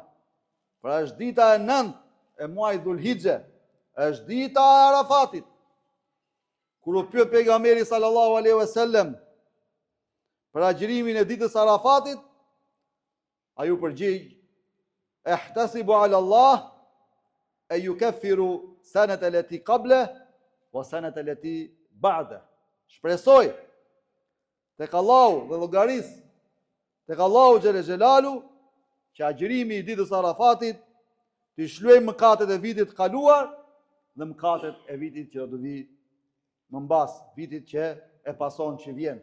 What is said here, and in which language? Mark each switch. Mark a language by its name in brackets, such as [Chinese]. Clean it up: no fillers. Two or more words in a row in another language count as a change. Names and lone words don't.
[Albanian] Pra është dita e 9 e muajit Dhulhixhe, është dita e Arafatit. Kur u pyet pejgamberi [Arabic] صلى الله عليه وسلم [Albanian] për agjërimin e ditës Arafatit, ai u përgjigj: [Arabic] "أحتسب على الله أن يكفر السنة التي قبله والسنة التي بعده." [Albanian] Shpresoj tek Allahu dhe llogaris tek Allahu [Arabic] جل جلاله [Albanian] që agjërimi i ditës Arafatit të shlyejë mëkatet e vitit kaluar dhe mëkatet e vitit që do të vi më mbas, vitit që e pason që vjen.